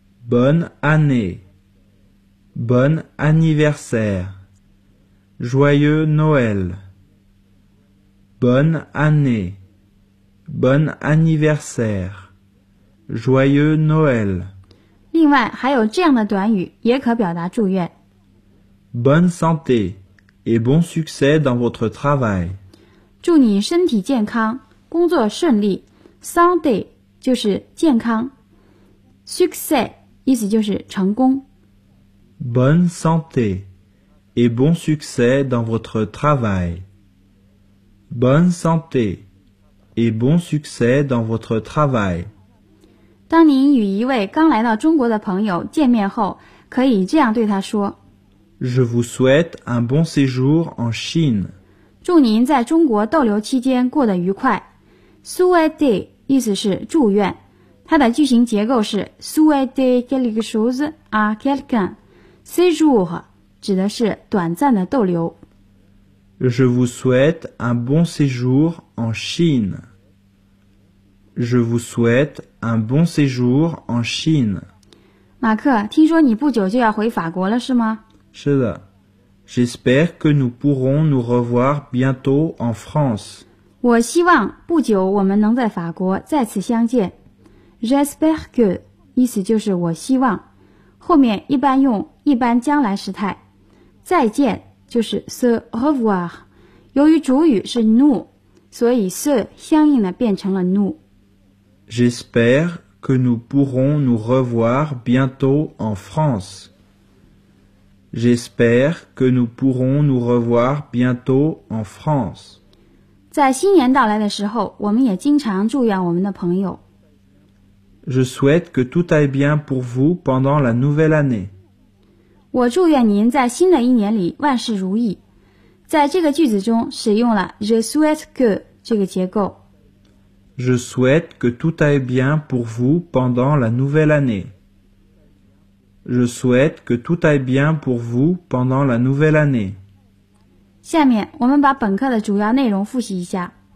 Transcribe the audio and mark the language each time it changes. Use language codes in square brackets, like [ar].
[fr] Bonne année, bon anniversaire, joyeux Noël。 Bonne année, bon anniversaire, joyeux Noël。 [zh] 另外还有这样的短语也可表达祝愿。 [fr] Bonne santé et bon succès dans votre travail. [zh] 祝你身体健康，工作顺利。 Santé 就是健康。Succès 意思就是成功。 [fr] Bonne santé et bon succès dans votre travail. Bonne santé et bon succès dans votre travail. [zh] 当您与一位刚来到中国的朋友见面后，可以这样对他说 [fr] Je vous souhaite un bon séjour en Chine. [zh] 祝您在中国逗留期间过得愉快。 Souhaite 意思是祝愿，它的句型结构是 [fr] Souhaite quelque chose à quelqu'un. [zh] Séjour 指的是短暂的逗留。 [fr] Je vous souhaite un bon séjour en Chine. Je vous souhaite un bon séjour en Chine. [zh] 马克，听说你不久就要回法国了，是吗？是的。 [fr] J'espère que nous pourrons nous revoir bientôt en France. [zh] 我希望不久我们能在法国再次相见。 [fr] J'espère que [zh] 意思就是我希望，后面一般用一般将来时态。再见。就是 [fr] se revoir， [zh] 由于主语是 nous， 所以 se 相应的变成了 nous。 [fr] J'espère que nous pourrons nous revoir bientôt en France. J'espère que nous pourrons nous revoir bientôt en France. [zh] 在新年到来的时候，我们也经常祝愿我们的朋友。 [fr] Je souhaite que tout aille bien pour vous pendant la nouvelle année. [zh] 我祝愿您在新的一年里万事如意。在这个句子中使用了 [fr] je souhaite que [zh] 这个结构。 [fr] Je souhaite que tout aille bien pour vous pendant la nouvelle année. Je souhaite que tout aille bien pour vous pendant la nouvelle année. [zh] 下面我们把本课的主要内容复习一下。